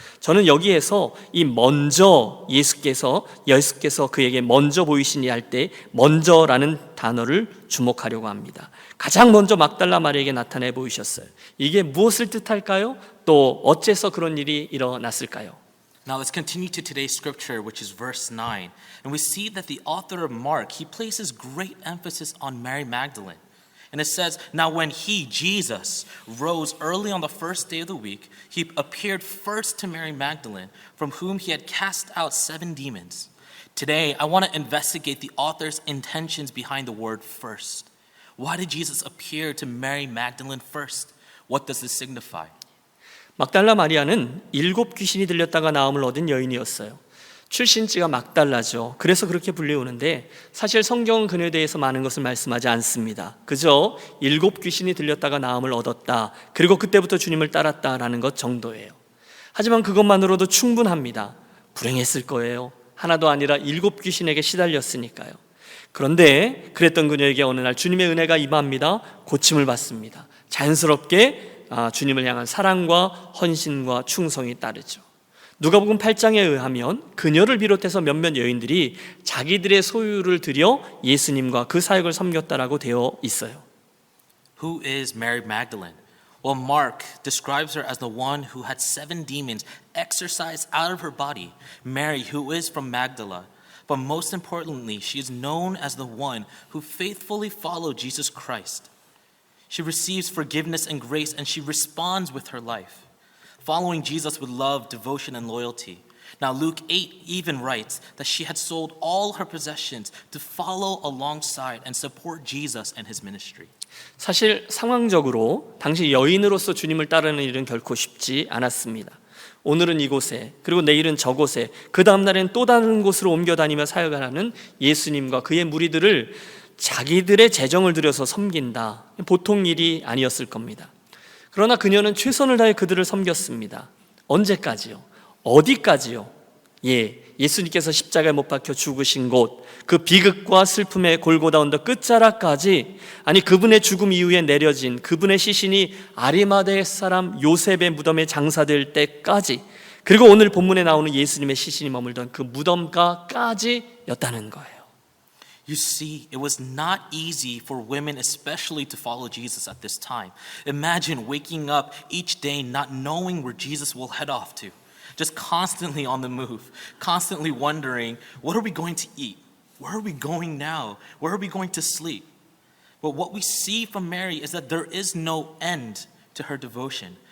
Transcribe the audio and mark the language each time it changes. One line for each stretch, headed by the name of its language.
Korean: 저는 여기에서 이 먼저 예수께서 그에게 먼저 보이시니 할 때 먼저라는 단어를 주목하려고 합니다. 가장 먼저 막달라 마리아에게 나타내 보이셨어요. 이게 무엇을 뜻할까요? 또 어째서 그런 일이 일어났을까요?
English: Now let's continue to today's scripture, which is verse 9. And we see that the author of Mark, he places great emphasis on Mary Magdalene. And it says, Now when he, Jesus, rose early on the first day of the week, he appeared first to Mary Magdalene, from whom he had cast out 7 demons. Today, I want to investigate the author's intentions behind the word first. Why did Jesus appear to Mary Magdalene first? What does this signify?
Korean: 막달라 마리아는 7 귀신이 들렸다가 나음을 얻은 여인이었어요. 출신지가 막달라죠. 그래서 그렇게 불리우는데 사실 성경은 그녀에 대해서 많은 것을 말씀하지 않습니다. 그저 7 귀신이 들렸다가 나음을 얻었다. 그리고 그때부터 주님을 따랐다라는 것 정도예요. 하지만 그것만으로도 충분합니다. 불행했을 거예요. 하나도 아니라 7 귀신에게 시달렸으니까요. 그런데 그랬던 그녀에게 어느 날 주님의 은혜가 임합니다. 고침을 받습니다. 자연스럽게 주님을 향한 사랑과 헌신과 충성이 따르죠. 누가복음 8장에 의하면 그녀를 비롯해서 몇몇 여인들이 자기들의 소유를 들여 예수님과 그 사역을 섬겼다라고 되어 있어요.
English: Who is Mary Magdalene? Well, Mark describes her as the one who had 7 demons exorcised out of her body. Mary, who is from Magdala. But most importantly, she is known as the one who faithfully followed Jesus Christ. She receives forgiveness and grace, and she responds with her life, following Jesus with love, devotion, and loyalty. Now, Luke 8 even writes that she had sold all her possessions to follow alongside and support Jesus and his ministry.
Korean: 사실 상황적으로 당시 여인으로서 주님을 따르는 일은 결코 쉽지 않았습니다. 오늘은 이곳에, 그리고 내일은 저곳에, 그 다음 날엔 또 다른 곳으로 옮겨다니며 사역을 하는 예수님과 그의 무리들을 자기들의 재정을 들여서 섬긴다. 보통 일이 아니었을 겁니다. 그러나 그녀는 최선을 다해 그들을 섬겼습니다. 언제까지요? 어디까지요? 예수님께서 십자가에 못 박혀 죽으신 곳, 그 비극과 슬픔의 골고다 언덕 끝자락까지, 아니 그분의 죽음 이후에 내려진 그분의 시신이 아리마다의 사람 요셉의 무덤에 장사될 때까지, 그리고 오늘 본문에 나오는 예수님의 시신이 머물던 그 무덤가까지였다는 거예요.
English: You see, it was not easy for women especially to follow Jesus at this time. Imagine waking up each day not knowing where Jesus will head off to. Just constantly on the move, constantly wondering, what are we going to eat? Where are we going now? Where are we going to sleep? But what we see from Mary is that there is no end to her devotion.